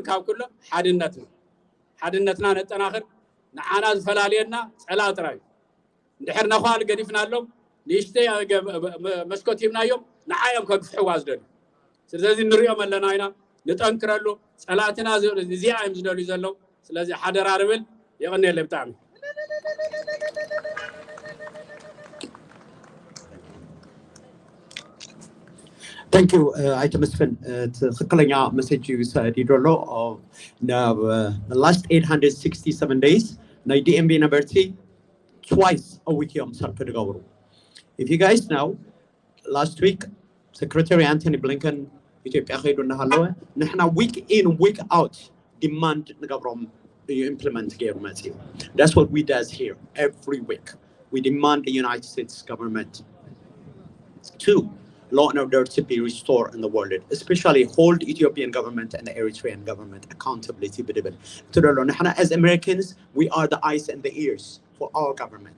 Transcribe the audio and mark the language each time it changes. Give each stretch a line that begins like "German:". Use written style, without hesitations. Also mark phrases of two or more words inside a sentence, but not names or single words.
Tigrinya: ሓድነትና ነጠናኽር ንዓና ዝፈላለየና ፀላ ጥራይ እንድሕር ነኳል ገዲፍና ኣሎም ንእሽተይ መስኮት ሂብናዮም ንዓዮም ከግፍሕዋ ዝደልዩ ስለዚ ንሪኦም ኣለና ኢና ንጠንክረሉ ፀላእትና እዚኣ እዮም ዝደልዩ ዘለው ስለዚ ሓደራ ርብል የቕኒየለይ ብጣዕሚ
English: Thank you. Ayta Mesfin, ትክክለኛ message you said ይደሎ the last 867 days ናይ DMB University twice a week
Tigrinya: እዮም ሰርክ ድገብሩ
English: If you guys know, last week Secretary Anthony Blinken
Tigrinya: ኢትዮጵያ ኸይዱ እናሃለወ ንሕና
English: week in week out demand ንገብሮም implement
Tigrinya: ገይሩ መፅኡ
English: That's what we does here every week. We demand the United States government to law and order to be restored in the world, especially hold Ethiopian government and the Eritrean government accountability. As Americans, we are the eyes and the ears for our government.